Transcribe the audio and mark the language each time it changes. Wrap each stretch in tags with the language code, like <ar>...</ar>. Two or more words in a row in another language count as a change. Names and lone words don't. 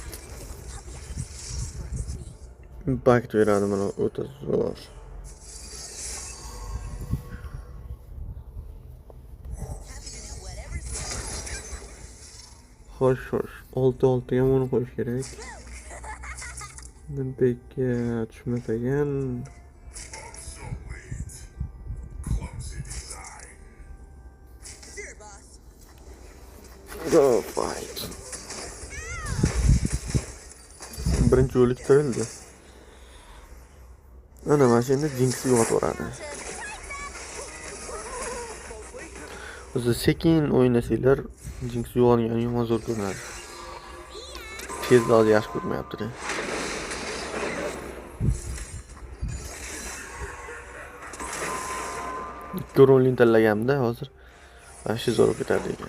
<uz>Impact beradi mana o'ta zo'r. Xo'sh. 6 ga buni qo'yish kerak. Bunga tushmasagan.</uz> <en>Sure, boss. Go fight.</en> <uz>Birinchi o'lik tirildi. Ana mashina Jinxni yo'qotib. O'zi sekin o'ynasanglar, Jinx yo'g'ongani yomon zo'r ko'rinadi. Tezda hozir yaxshi ko'rmayapti. Ikki rolni tanlaganimda hozir mana shu zo'r ketadi ekan.</uz>